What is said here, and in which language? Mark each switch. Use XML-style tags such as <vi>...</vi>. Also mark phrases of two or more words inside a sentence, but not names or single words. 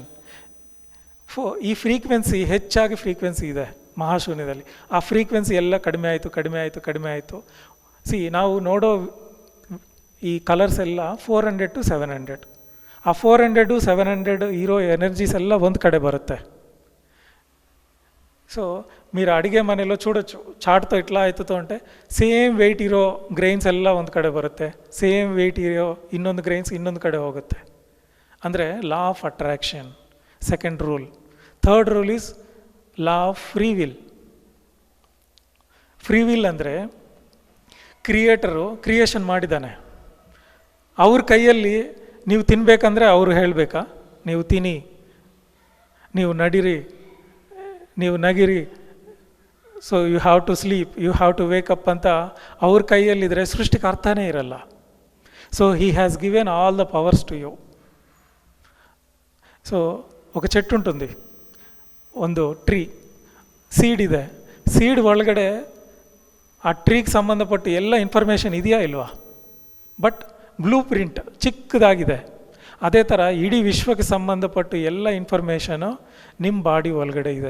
<kn>ಈ ಫ್ರೀಕ್ವೆನ್ಸಿ, ಹೆಚ್ಚಾಗಿ ಫ್ರೀಕ್ವೆನ್ಸಿ ಇದೆ ಮಹಾಶೂನ್ಯದಲ್ಲಿ. ಆ ಫ್ರೀಕ್ವೆನ್ಸಿ ಎಲ್ಲ ಕಡಿಮೆ ಆಯಿತು, ಕಡಿಮೆ ಆಯಿತು, ಕಡಿಮೆ ಆಯಿತು. ನಾವು ನೋಡೋ ಈ ಕಲರ್ಸ್ ಎಲ್ಲ 400 to 700. ಆ 400 to 700 ಇರೋ ఎనర్జీస్ ಎಲ್ಲ ಒಂದು కಡೆ బರುತ್ತೆ.</kn> <te>సో మీరు అడిగే మనలో చూడొచ్చు, చాట్తో ఇట్లా అవుతుందో అంటే</te> <en>same weight</en> <kn>ಇರೋ ಗ್ರೈನ್ಸ್ ಎಲ್ಲ ಒಂದು ಕಡೆ ಬರುತ್ತೆ,</kn> <en>same weight</en> <kn>ಇರೋ ಇನ್ನೊಂದು ಗ್ರೈನ್ಸ್ ಇನ್ನೊಂದು ಕಡೆ ಹೋಗುತ್ತೆ. ಅಂದರೆ</kn> <en>law of attraction second rule. third rule is law of free will. free will</en> <kn>ಅಂದರೆ ಕ್ರಿಯೇಟರು ಕ್ರಿಯೇಷನ್ ಮಾಡಿದ್ದಾನೆ, ಅವ್ರ ಕೈಯಲ್ಲಿ ನೀವು ತಿನ್ನಬೇಕಂದ್ರೆ ಅವರು ಹೇಳಬೇಕಾ ನೀವು ತಿನ್ನಿ, ನೀವು ನಡೀರಿ, ನೀವು ನಗಿರಿ,</kn> <en>so you have to sleep, you have to wakeup</en> <kn>ಅಂತ ಅವ್ರ ಕೈಯಲ್ಲಿದ್ದರೆ ಸೃಷ್ಟಿಗೆ ಅರ್ಥನೇ ಇರಲ್ಲ.</kn> <en>so he has given all the powers to you.</en> <te>సో ఒక చెట్టు ఉంటుంది,</te> <kn>ಒಂದು ಟ್ರೀ, ಸೀಡ್ ಇದೆ. ಸೀಡ್ ಒಳಗಡೆ ಆ ಟ್ರೀಗೆ ಸಂಬಂಧಪಟ್ಟು ಎಲ್ಲ ಇನ್ಫಾರ್ಮೇಷನ್ ಇದೆಯಾ ಇಲ್ವಾ? ಬಟ್</kn> <en>blue print</en> <kn>ಚಿಕ್ಕದಾಗಿದೆ. ಅದೇ ಥರ ಇಡೀ ವಿಶ್ವಕ್ಕೆ ಸಂಬಂಧಪಟ್ಟು ಎಲ್ಲ ಇನ್ಫಾರ್ಮೇಷನು ನಿಮ್ಮ ಬಾಡಿ ಒಳಗಡೆ ಇದೆ.</kn>